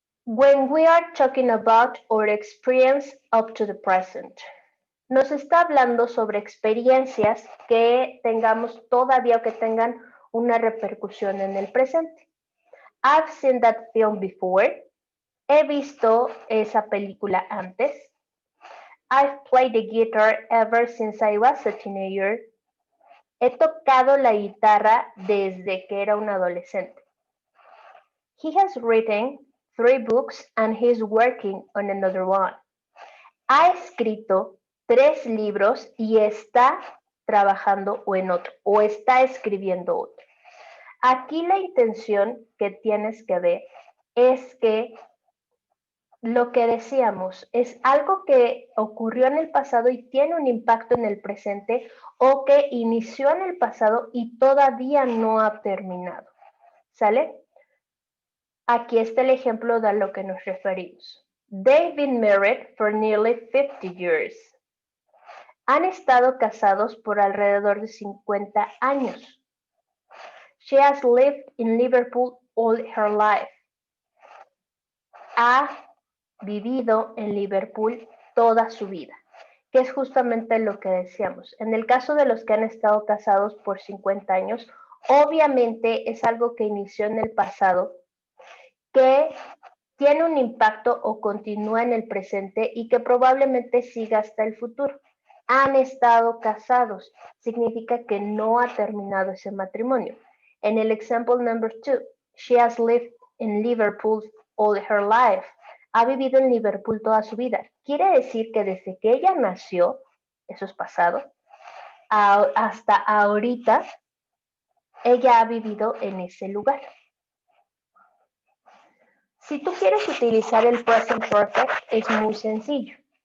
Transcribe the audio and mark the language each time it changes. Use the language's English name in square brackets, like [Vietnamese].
[English] When we are talking about our experience up to the present, nos está hablando sobre experiencias que tengamos todavía o que tengan una repercusión en el presente. I've seen that film before. [Spanish] He visto esa película antes. [English] I've played the guitar ever since I was a teenager. [Spanish] He tocado la guitarra desde que era un adolescente. [English] He has written 3 books and he's working on another one. [Spanish] Ha escrito 3 libros y está trabajando en otro o está escribiendo otro. Aquí la intención que tienes que ver es que lo que decíamos, es algo que ocurrió en el pasado y tiene un impacto en el presente o que inició en el pasado y todavía no ha terminado. ¿Sale? Aquí está el ejemplo de a lo que nos referimos. [English] They've been married for nearly 50 years. [Spanish] Han estado casados por alrededor de 50 años. [English] She has lived in Liverpool all her life. [Spanish] Ha vivido en Liverpool toda su vida, que es justamente lo que decíamos. En el caso de los que han estado casados por 50 años, obviamente es algo que inició en el pasado, que tiene un impacto o continúa en el presente y que probablemente siga hasta el futuro. Han estado casados, significa que no ha terminado ese matrimonio. En el [English] example number 2, she has lived in Liverpool all her life. [Spanish] Ha vivido en Liverpool toda su vida. Quiere decir que desde que ella nació, eso es pasado, hasta ahorita, ella ha vivido en ese lugar. Si tú quieres utilizar el present perfect, es muy sencillo.